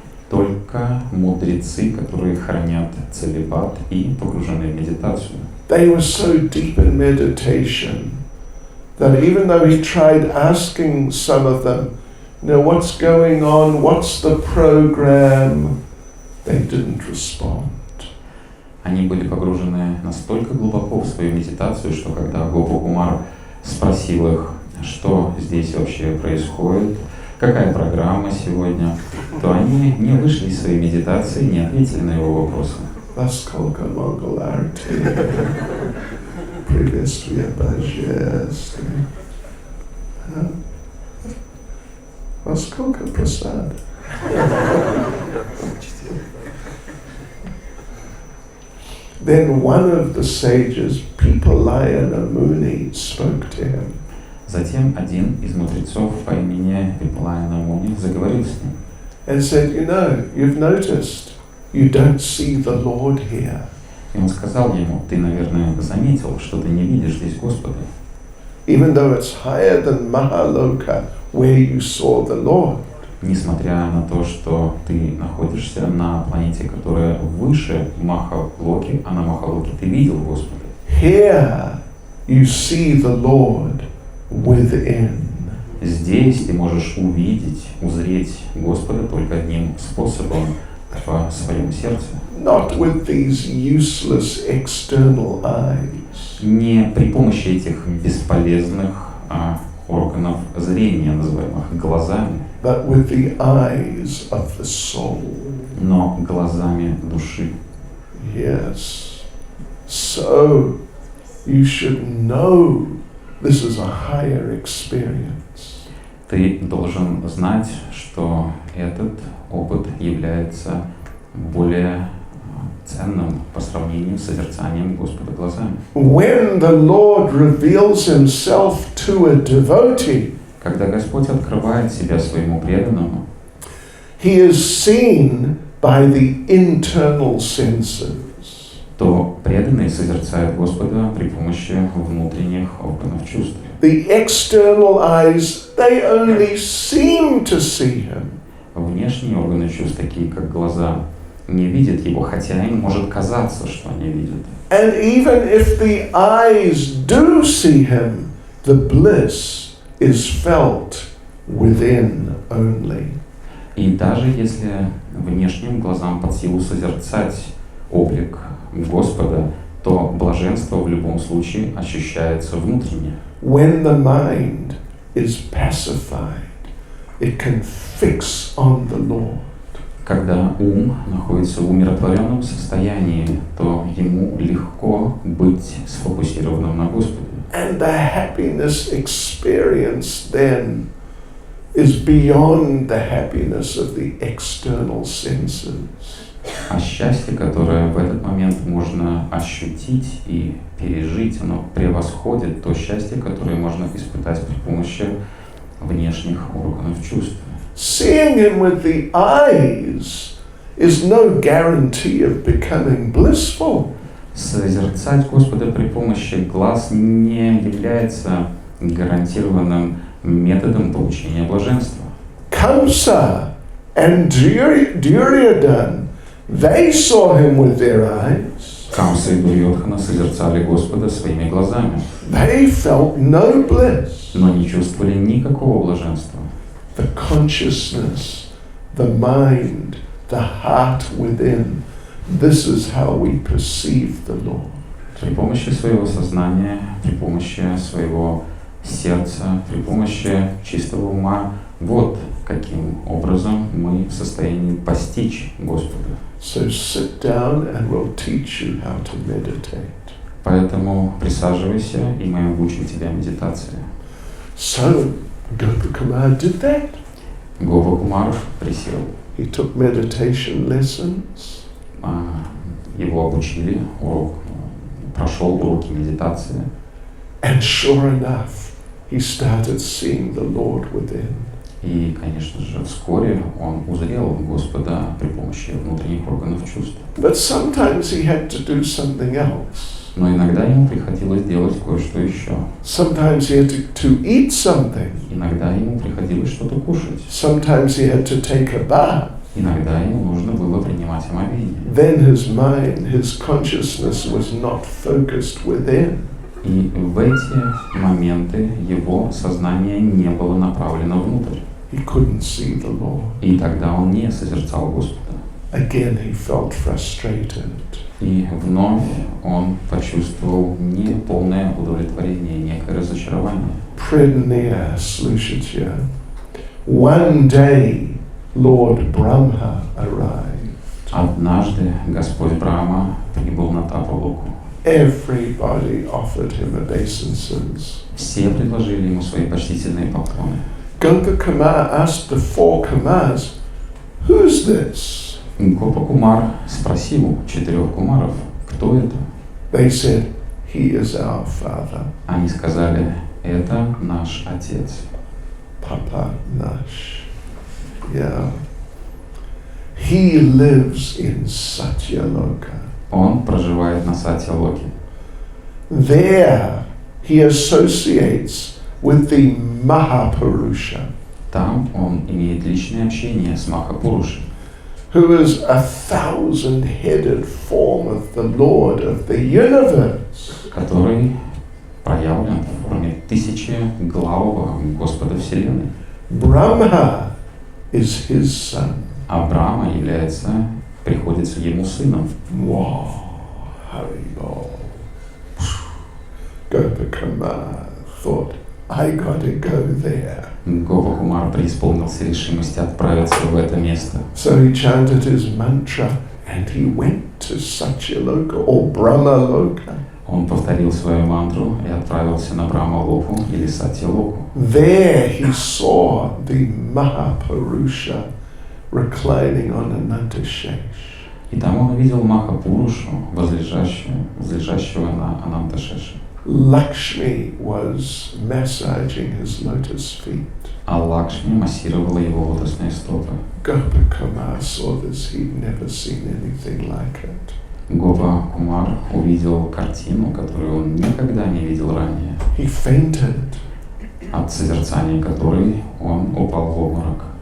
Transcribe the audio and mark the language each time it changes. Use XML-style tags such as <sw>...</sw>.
<ru>Только мудрецы, которые хранят целибат и погружены в медитацию.</ru> <en>they were so deep in meditation that even though he tried asking some of them, what's going on, what's the program, they didn't respond.</en> <ru>Они были погружены настолько глубоко в свою медитацию, что когда Гопа-Кумар спросил их, что здесь вообще происходит, какая программа сегодня, то они не вышли из своей медитации, не ответили на его вопросы. Vaskолka Mangalarti, Privistvia Bhajest, Vaskolka Prasad.</ru> <en>Then one of the sages, Pipalayana Muni, spoke to him.</en> <ru>Затем один из мудрецов по имени Випалаяна Муни заговорил с ним.</ru> <en>And said, you've noticed, you don't see the Lord here.</en> <ru>И он сказал ему, ты, наверное, заметил, что ты не видишь здесь Господа.</ru> <en>Even though it's higher than Mahaloka, where you saw the Lord.</en> <ru>Несмотря на то, что ты находишься на планете, которая выше Махалоки, а на Махалоке ты видел Господа.</ru> <en>Here you see the Lord within.</en> <ru>Здесь ты можешь увидеть, узреть Господа только одним способом в своем сердце.</ru> <en>Not with these useless external eyes.</en> <ru>Не при помощи этих бесполезных органов зрения, называемых глазами,</ru> <en>but with the eyes of the soul.</en> <ru>но глазами души.</ru> <en>Yes. So you should know this is a higher experience.</en> <ru>Ты должен знать, что этот опыт является более ценным по сравнению с созерцанием Господа глазами.</ru> <en>When the Lord reveals himself to a devotee,</en> <ru>Когда Господь открывает себя своему преданному,</ru> <en>he is seen by the internal senses.</en> <ru>то преданный созерцает Господа при помощи внутренних органов чувств.</ru> <en>The external eyes, they only seem to see him.</en> <ru>Внешние органы чувств, такие как глаза, не видят его, хотя им может казаться, что они видят.</ru> <en>And even if the eyes do see him, the bliss is felt within only.</en> <ru>И даже если внешним глазам под силу созерцать облик Господа, то блаженство в любом случае ощущается внутренне.</ru> <en>When the mind is pacified, it can fix on the Lord.</en> <ru>Когда ум находится в умиротворенном состоянии, то ему легко быть сфокусированным на Господе.</ru> <en>And the happiness experienced then is beyond the happiness of the external senses.</en> <ru>А счастье, которое в этот момент можно ощутить и пережить, оно превосходит то счастье, которое можно испытать при помощи внешних органов чувств.</ru> <en>Seeing him with the eyes is no guarantee of becoming blissful.</en> <ru>Созерцать Господа при помощи глаз не является гарантированным методом получения блаженства.</ru> <en>Kamsa and Duryodhana, they saw him with their eyes.</en> <ru>Камса и Дурьодхана созерцали Господа своими глазами,</ru> <en>They felt no bliss.</en> <ru>но не чувствовали никакого блаженства.</ru> <en>The consciousness, the mind, the heart within, this is how we perceive the Lord.</en> <ru>При помощи своего сознания, при помощи своего сердца, при помощи чистого ума, вот каким образом мы в состоянии постичь Господа.</ru> <en>So sit down and we'll teach you how to meditate.</en> <ru>Поэтому присаживайся, и мы обучим тебя медитации.</ru> <en>So Gopakumar did that.</en> <ru>Гопа-Кумар присел.</ru> <en>He took meditation lessons.</en> <ru>Его обучили, прошел уроки медитации.</ru> <en>And sure enough, he started seeing the Lord within.</en> <ru>И, конечно же, вскоре он узрел Господа при помощи внутренних органов чувств.</ru> <en>But sometimes he had to do something else.</en> <ru>Но иногда ему приходилось делать кое-что еще.</ru> <en>Sometimes he had to eat something.</en> <ru>Иногда ему приходилось что-то кушать.</ru> <en>Sometimes he had to take a bath.</en> <ru>Иногда ему нужно было принимать принимать омовение.</ru> <en>then his mind, his consciousness was not focused within.</en> <ru>И в эти моменты его сознание не было направлено внутрь.</ru> <en>He couldn't see the Lord.</en> <ru>И тогда он не созерцал Господа.</ru> <en>Again, he felt frustrated.</en> <ru>И вновь он почувствовал неполное удовлетворение, некое разочарование. Предния, слушайте.</ru> <en>One day, Lord Brahma arrived.</en> <ru>Однажды Господь Брахма прибыл на Тапалоку.</ru> <en>Everybody offered him obeisances.</en> <ru>Все предложили ему свои почтительные поклоны.</ru> <en>Gopakuma asked the 4 Kumas, "Who's this?"</en> <ru>Гопа Кумар спросил у 4 кумаров, кто это?</ru> <en>They said, "He is our father,</en> <ru>Они сказали, это наш отец. Papa Nash."</ru> <en>Yeah. He lives in Satyaloka.</en> <ru>Он проживает на Сатья-Локе.</ru> <en>There he associates with the Mahapurusha,</en> <ru>Там он имеет личное общение с Махапурушей,</ru> <en>who is a 1,000-headed form of the Lord of the universe.</en> <ru>который проявлен в форме 1000-главого Господа Вселенной.</ru> <en>Brahma is his son.</en> <ru>А Брахма приходится ему сыном.</ru> <en>Wow, Haribol. Gopakuma thought, I gotta go there.</en> <ru>Гопа Кумар преисполнился решимости отправиться в это место.</ru> <en>So he chanted his mantra and he went to Satyaloka or Brahmaloka.</en> <ru>Он повторил свою мантру и отправился на Брахма-локу или Сатья-локу.</ru> <en>There he saw the Mahapurusha reclining on Anantashesh.</en> <ru>И там он увидел Махапурушу, возлежащего на Ананташеше.</ru> <en>Lakshmi was massaging his lotus feet.</en> <ru>А Лакшми массировала его лотосные стопы.</ru> <en>Gopakuma saw this, he'd never seen anything like it.</en> <ru>Гопа Кумар увидел картину, которую он никогда не видел ранее,</ru> <en>He fainted.</en> <ru>от созерцания которой он упал в обморок.</ru>